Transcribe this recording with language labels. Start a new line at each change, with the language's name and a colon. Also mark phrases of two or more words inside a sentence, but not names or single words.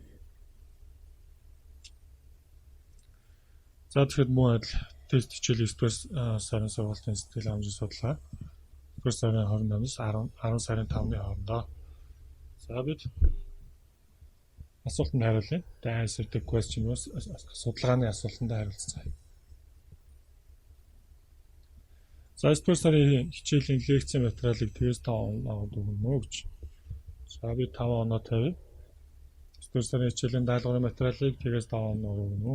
Mongolian: За тэгэхээр мөн адил тест хичээл 9 сарын сургалтын сэтгэл хангамжийн судалгаа 9 сарын 28-наас 10 сарын 5-ны хооронд. За бид асуултанд хариулъя.
English: The answer to question was
Mongolian: судалгааны асуултанд хариулцгаая. За 9 сарын хичээлийн лекцийн материалыг тэгээс 5 оноод өгнө гэж. За би 5 оноо тавья. 9 сарын хичээлийн даалгаврын материалыг тэгээс 5 оноо өгнө.